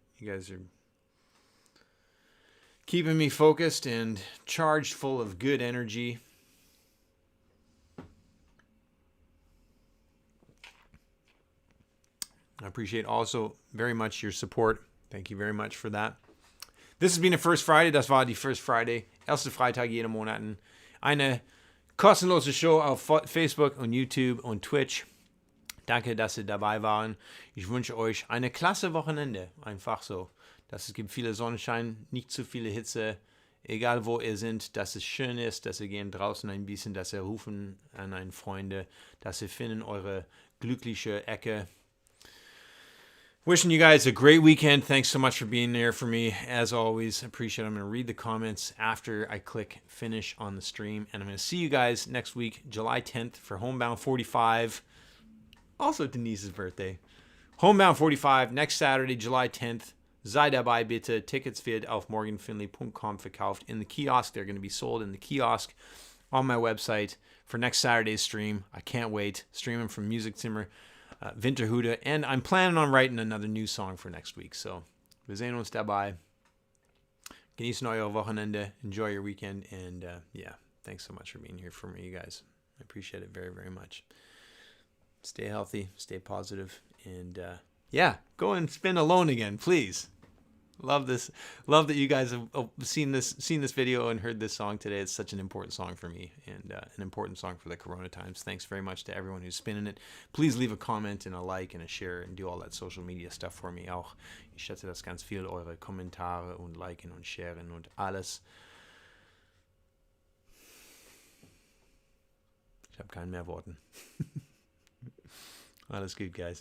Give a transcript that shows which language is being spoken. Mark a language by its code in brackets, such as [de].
[en] You guys are keeping me focused and charged full of good energy. I appreciate also very much your support. Thank you very much for that. This has been the first Friday. [de] Das war die First Friday. Erste Freitag jeden Monaten. Eine kostenlose Show auf Facebook und YouTube und Twitch. Danke, dass ihr dabei waren. Ich wünsche euch eine klasse Wochenende. Einfach so. Dass es gibt viele Sonnenschein, nicht zu viele Hitze. Egal wo ihr seid, dass es schön ist, dass ihr gehen draußen ein bisschen, dass ihr rufen an einen Freunde, dass ihr finden eure glückliche Ecke. [en] Wishing you guys a great weekend. Thanks so much for being there for me. As always, appreciate it. I'm going to read the comments after I click finish on the stream. And I'm going to see you guys next week, July 10th, for Homebound 45. Also Denise's birthday. Homebound 45, next Saturday, July 10th. [de] Sei dabei bitte. Tickets wird auf morganfinlay.com verkauft. [en] In the kiosk, they're going to be sold in the kiosk on my website for next Saturday's stream. I can't wait. Streaming from Musikzimmer. Winterhude, and I'm planning on writing another new song for next week. [de] So, wir sehen uns dabei. Genießen euer Wochenende. [en] Enjoy your weekend. And yeah, thanks so much for being here for me, you guys. I appreciate it very, very much. Stay healthy, stay positive, and yeah, go and spin alone again, please. Love this. Love that you guys have seen this video and heard this song today. It's such an important song for me and an important song for the Corona times. Thanks very much to everyone who's spinning it. Please leave a comment and a like and a share and do all that social media stuff for me auch. [de] Ich schätze das ganz viel, eure Kommentare und liken und sharen und alles. Ich habe keinen mehr Worten. Alles gut, guys.